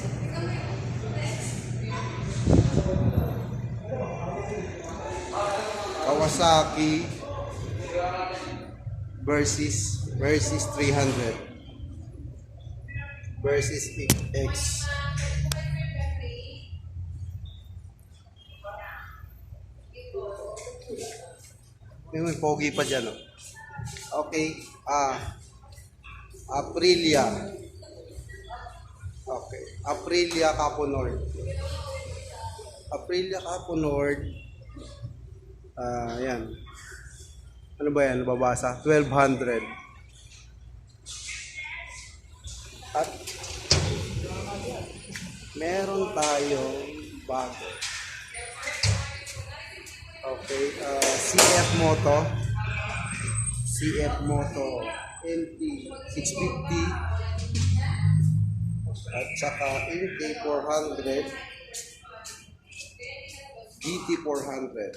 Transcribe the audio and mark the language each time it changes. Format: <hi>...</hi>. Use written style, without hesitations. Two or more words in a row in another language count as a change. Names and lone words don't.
<en>Kawasaki versus 300 versus X.</en> <tl>May pogi pa dyan, oh.</tl> <en>Okay, Aprilia. Okay, Aprilia Capo Nord. Aprilia Capo Nord.</en> <tl>Yan. Ano ba yan? Nababasa? 1,200. At meron tayong bago. Okay, CF Moto NT 650 at saka NT 400 GT 400.</tl>